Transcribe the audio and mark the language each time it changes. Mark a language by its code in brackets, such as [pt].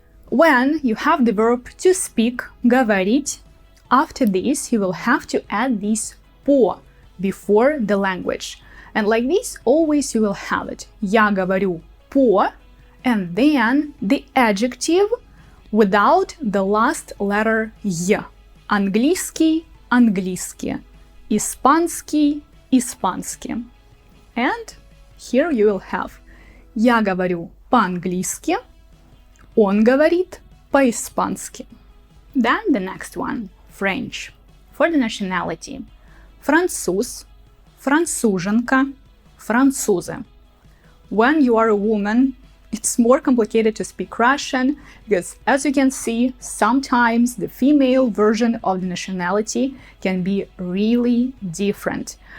[en] When you have the verb to speak, говорить, after this you will have to add this по before the language. And like this, always you will have it. [ru] Я говорю по, [en] and then the adjective without the last letter й. [ru] Английский, английские. Испанский, испанские. [en] And here you will have [ru] я говорю по-английски, он говорит по-испански. [en] Then the next one, French. For the nationality, француз, француженка, французы. When you are a woman, it's more complicated to speak Russian because, as you can see, sometimes the female version of the nationality can be really different.